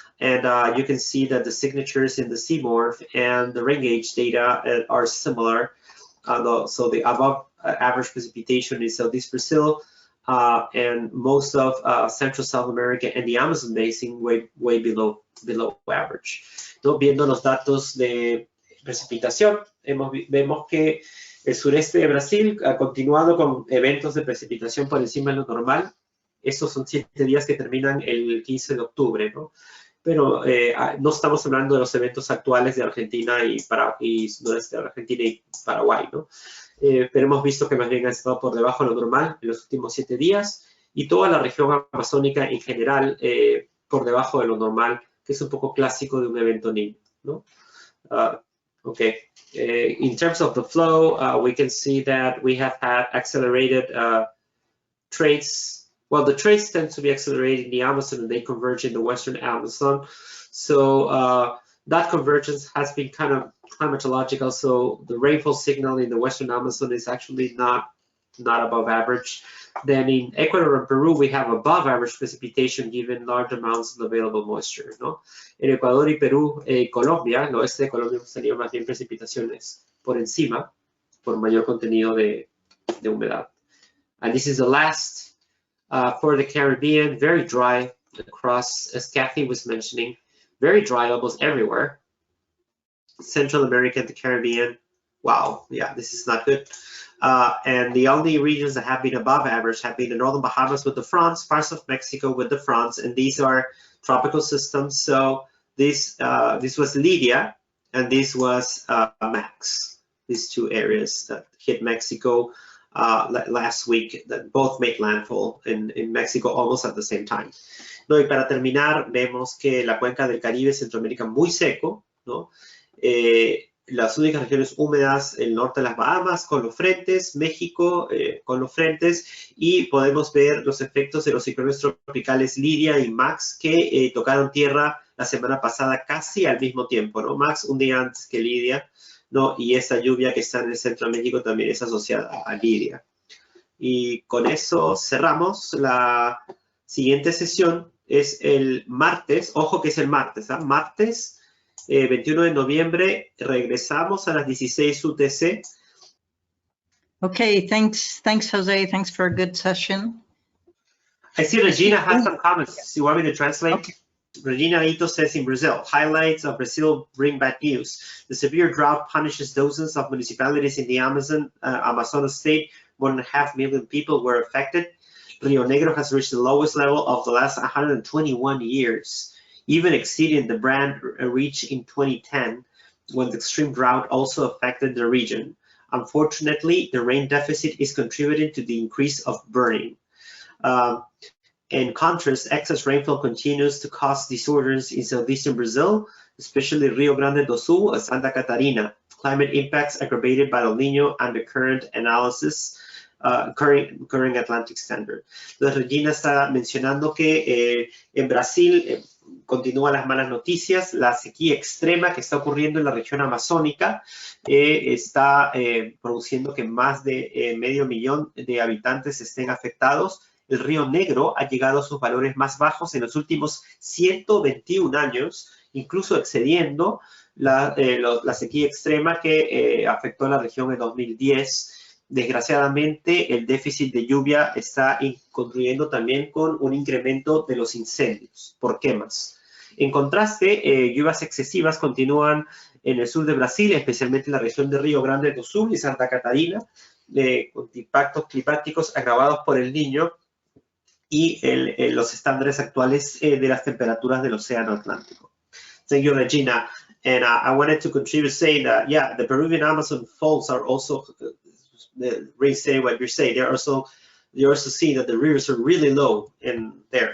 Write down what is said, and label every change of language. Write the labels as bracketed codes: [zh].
[en] And you can see that the signatures in the CMORPH and the rain gauge data are similar. So the above average precipitation in Southeast Brazil and most of Central South America and the Amazon Basin way below average. [es] ¿No? Viendo los datos de precipitación, vemos que el sureste de Brasil ha continuado con eventos de precipitación por encima de lo normal. Estos son 7 días que terminan el 15 de octubre, ¿no? Pero no estamos hablando de los eventos actuales de Argentina y noreste de Argentina y Paraguay, ¿no? Pero hemos visto que más bien ha estado por debajo de lo normal en los últimos 7 días, y toda la región amazónica en general por debajo de lo normal, que es un poco clásico de un evento niño, ¿no? [en] Okay. In terms of the flow, we can see that we have had accelerated trades. Well, the trades tend to be accelerated in the Amazon, and they converge in the Western Amazon. So that convergence has been kind of climatological. So the rainfall signal in the Western Amazon is actually not above average. Then in Ecuador and Peru, we have above average precipitation given large amounts of available moisture, ¿no? [es] En Ecuador y Perú, Colombia, el oeste de Colombia hemos tenido más bien precipitaciones por encima, por mayor contenido de humedad. [en] And this is the last for the Caribbean, very dry across, as Kathy was mentioning, very dry almost everywhere. Central America and the Caribbean, wow, yeah, this is not good. And the only regions that have been above average have been the Northern Bahamas with the fronts, parts of Mexico with the fronts, and these are tropical systems. So this was Lydia, and this was Max. these two areas that hit Mexico last week, that both made landfall in Mexico almost at the same time. [es] No, y para terminar, vemos que la cuenca del Caribe, Centroamérica, muy seco, ¿no? Las únicas regiones húmedas, el norte de las Bahamas con los frentes, México con los frentes, y podemos ver los efectos de los ciclones tropicales Lidia y Max que tocaron tierra la semana pasada casi al mismo tiempo, ¿no? Max un día antes que Lidia, ¿no? Y esa lluvia que está en el centro de México también es asociada a Lidia. Y con eso cerramos. La siguiente sesión es el martes, ojo que es el martes, ¿ah? Martes 21 de noviembre, regresamos a las 16 UTC. [en] Okay, thanks, Jose. Thanks for a good session. I see Regina has some comments. You want me to translate? Okay. Regina Ito says in Brazil, highlights of Brazil bring bad news. The severe drought punishes dozens of municipalities in the Amazonas state. More than 500,000 people were affected. Rio Negro has reached the lowest level of the last 121 years, even exceeding the brand reached in 2010, when the extreme drought also affected the region. Unfortunately, the rain deficit is contributing to the increase of burning. In contrast, excess rainfall continues to cause disorders in southeastern Brazil, especially Rio Grande do Sul and Santa Catarina. Climate impacts aggravated by El Niño and the current analysis, current Atlantic Standard. [es] Entonces, Regina está mencionando que en Brasil continúan las malas noticias. La sequía extrema que está ocurriendo en la región amazónica está produciendo que más de 500,000 de habitantes estén afectados. El Río Negro ha llegado a sus valores más bajos en los últimos 121 años, incluso excediendo la sequía extrema que afectó a la región en 2010. Desgraciadamente, el déficit de lluvia está contribuyendo también con un incremento de los incendios por quemas. En contraste, lluvias excesivas continúan en el sur de Brasil, especialmente en la región de Rio Grande do Sul y Santa Catarina, con impactos climáticos agravados por el Niño y los estándares actuales de las temperaturas del Océano Atlántico. [en] Thank you, Regina. And I wanted to contribute saying that, yeah, the Peruvian Amazon falls are also, restate what you're saying. You're also seeing that the rivers are really low in there.